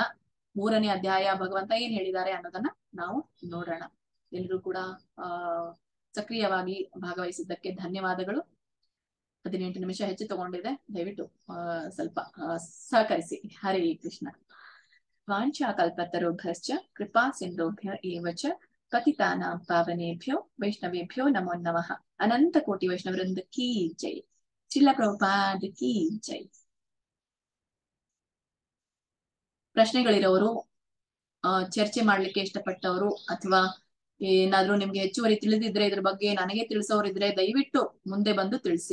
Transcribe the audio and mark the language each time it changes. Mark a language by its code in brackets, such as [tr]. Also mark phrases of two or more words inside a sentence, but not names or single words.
[kn] 3ನೇ ಅಧ್ಯಾಯ ಭಗವಂತ ಏನ್ ಹೇಳಿದ್ದಾರೆ ಅನ್ನೋದನ್ನ ನಾವು ನೋಡೋಣ. ಎಲ್ರು ಕೂಡ ಸಕ್ರಿಯವಾಗಿ ಭಾಗವಹಿಸಿದ್ದಕ್ಕೆ ಧನ್ಯವಾದಗಳು. 18 ನಿಮಿಷ ಹೆಚ್ಚು ತಗೊಂಡಿದೆ, ದಯವಿಟ್ಟು ಸ್ವಲ್ಪ ಸಹಕರಿಸಿ. [sa] ಹರೇ ಕೃಷ್ಣ. ವಾಂಛಾ ಕಲ್ಪತರುಭ್ಯಶ್ಚ ಕೃಪಾ ಸಿಂಧುಭ್ಯ ಏವ ಚ ಪತಿತಾನಾಂ ಪಾವನೇಭ್ಯೋ ವೈಷ್ಣವೇಭ್ಯೋ ನಮೋ ನಮಃ. [kn] ಅನಂತ ಕೋಟಿ ವೈಷ್ಣವೃಂದ [hi] की जय. [kn] ಶ್ರೀಲ ಪ್ರಭುಪಾದ [hi] की जय. [kn] ಪ್ರಶ್ನೆಗಳಿರೋರು, ಚರ್ಚೆ ಮಾಡ್ಲಿಕ್ಕೆ ಇಷ್ಟಪಟ್ಟವರು, ಅಥವಾ ಏನಾದ್ರೂ ನಿಮ್ಗೆ ಹೆಚ್ಚುವರಿ ತಿಳಿದಿದ್ರೆ ಇದ್ರ ಬಗ್ಗೆ ನನಗೆ ತಿಳಿಸೋರಿದ್ರೆ ದಯವಿಟ್ಟು ಮುಂದೆ ಬಂದು ತಿಳಿಸಿ.